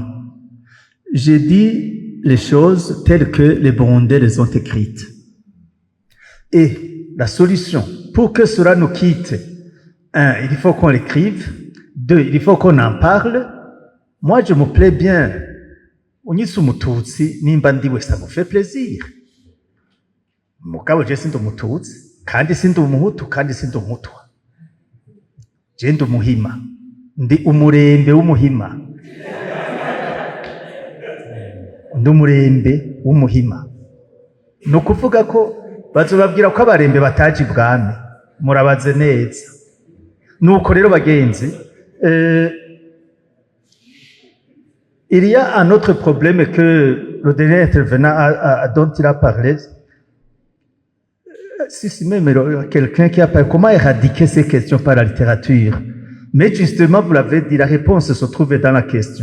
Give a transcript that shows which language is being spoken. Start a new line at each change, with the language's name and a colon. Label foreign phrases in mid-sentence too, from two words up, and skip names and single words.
French: J'ai dit les choses telles que les Burundais les ont écrites. Et la solution, pour que cela nous quitte, il faut qu'on l'écrive. 2, il faut qu'on en parle. Moi, je me plais bien.
Rundi: Unyitsu Mututsi, nimba ndiwe,
French: ça me fait plaisir.
Rundi: Mugabo je sindi Umututsi, kandi sindi Umuhutu, kandi sindi Umutwa. Je ndi Umuhima. Ndi umurembe w'Umuhima. Ndi umurembe w'Umuhima. Ni ukuvuga ko bazobabwira ko abarembe bataje ibwami murabaze neza nuko rero bagenzi
French: il y a un autre problème que le dernier intervenant dont il a parlé. Si même quelqu'un qui a parlé, comment éradiquer ces questions par la littérature? Mais justement, vous l'avez dit, la réponse se trouve dans la question.